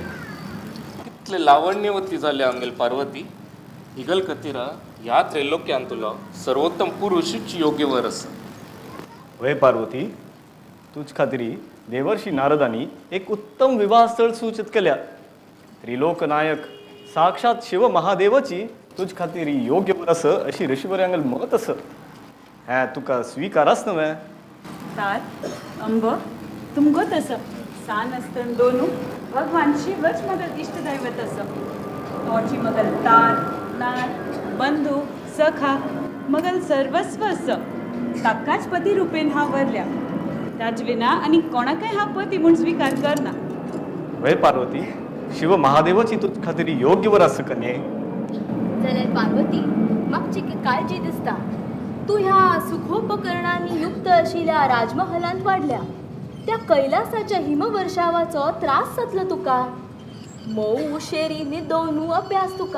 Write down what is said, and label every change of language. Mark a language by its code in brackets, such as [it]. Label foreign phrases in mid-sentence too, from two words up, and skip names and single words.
[kok] कितले लावण्यवती जाले आमगेल पार्वती. हिगल कतिरा ह्या त्रैलोक्यान तुला सर्वोत्तम पुरुषच योग्य वर आसा. वय पार्वती, तुझ खातीरी देवर्षी नारदांनी एक उत्तम विवाह स्थळ सूचित केल्या. त्रिलोक नायक साक्षात शिव महादेवाची तुझ खातीरी योग्य वर आसा अशी ऋषीवर्यांगल मत आसा. हें तुका स्विकारास नव्हे. तात अंब तुमगो तसं सान असतं दोनू भगवान शिवच मगल इष्टदैवत असं. तोची मगल तार नार बंधू सखा मगल सर्वस्व असं. ताकाच पती रुपेन हा वरल्या. ताज विना आणि कोणाकाय हा पती म्हूण स्वीकार करना. वय पार्वती, शिव महादेवाची तुझ खातीरी योग्य वर आसा कन्ये. जाल्यार पार्वती मागची काळजी दिसता. तू ह्या सुखोपकरणांनी युक्त आशिल्ल्या राजमहलांत वाडल्या. त्या कैलासाच्या हिमवर्षावाचो त्रास जातलो तुका. मऊ उशेरी न्हिदोवन अभ्यास तुका.